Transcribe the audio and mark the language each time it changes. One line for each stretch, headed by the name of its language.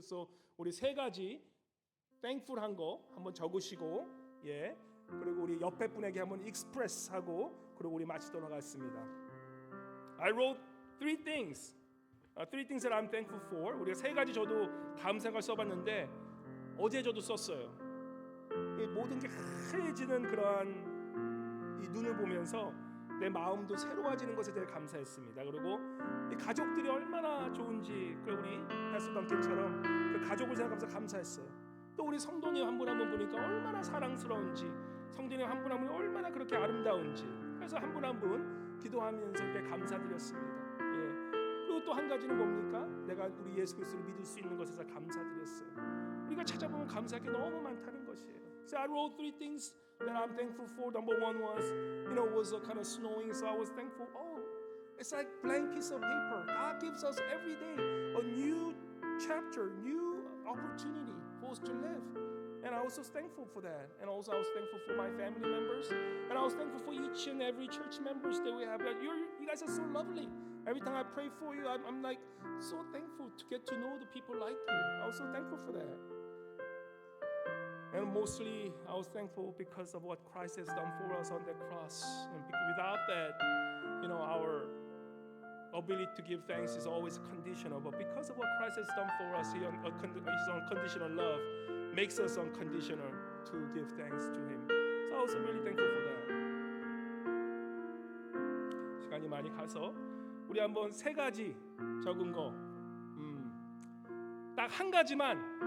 Korean: So 우리 세 가지 thankful한 거 한번 적으시고 그리고 우리 옆에 분에게 한번 express하고 그리고 우리 마치도록 하겠습니다.
English: I wrote three things that I'm thankful for.
Korean: 우리가 세 가지 저도 감사를 써봤는데 어제 저도 썼어요. 이 모든 게 하얘지는 그러한 이 눈을 보면서 내 마음도 새로워지는 것에 대해 감사했습니다. 그리고 이 가족들이 얼마나 좋은지 그 우리 패스터 던킨처럼 그 가족을 생각하면서 감사했어요. 또 우리 성도님 한 분 한 분 보니까 얼마나 사랑스러운지 성도님 한 분 한 분이 얼마나 그렇게 아름다운지 그래서 한 분 한 분 기도하면서 이렇게 감사드렸습니다. 그리고 또 한 가지는 뭡니까? 내가 우리 예수 그리스도를 믿을 수 있는 것에서 감사드렸어요. 우리가 찾아보면 감사할 게 너무 많다는 것이에요.
English: So I wrote three things that I'm thankful for. Number one was, it was kind of snowing, so I was thankful. Oh, it's like blank piece of paper. God gives us every day a new chapter, new opportunity for us to live. And I was so thankful for that. And also I was thankful for my family members. And I was thankful for each and every church members that we have. You guys are so lovely. Every time I pray for you, I'm like so thankful to get to know the people like you. I was so thankful for that. And mostly I was thankful because of what Christ has done for us on the cross. And without that, our ability to give thanks is always conditional. But because of what Christ has done for us, His unconditional love makes us unconditional to give thanks to Him. So I was really thankful for that.
Korean: 시간이 많이 가서 우리 한번 세 가지 적은 거, 딱 한 가지만.